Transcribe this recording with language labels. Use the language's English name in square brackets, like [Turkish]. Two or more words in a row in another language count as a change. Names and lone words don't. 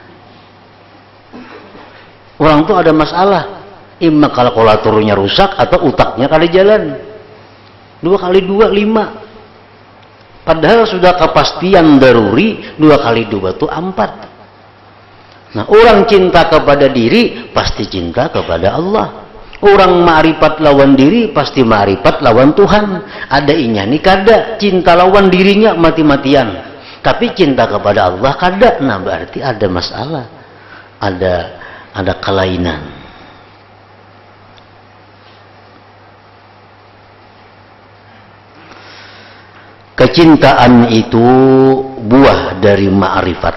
[Banjar] Orang tuh ada masalah, imma kalkulatornya rusak atau utaknya kali jalan. [Indonesian] 2 kali 2 5. Padahal sudah kepastian daruri 2 kali 2 itu 4. Nah, orang cinta kepada diri pasti cinta kepada Allah. [Banjar] Orang ma'rifat lawan diri pasti ma'rifat lawan Tuhan. Ada inya nih kada, cinta lawan dirinya mati-matian. Tapi cinta kepada Allah kada. Nah, berarti ada masalah. [Indonesian] Ada kelainan. Kecintaan itu buah dari ma'rifat.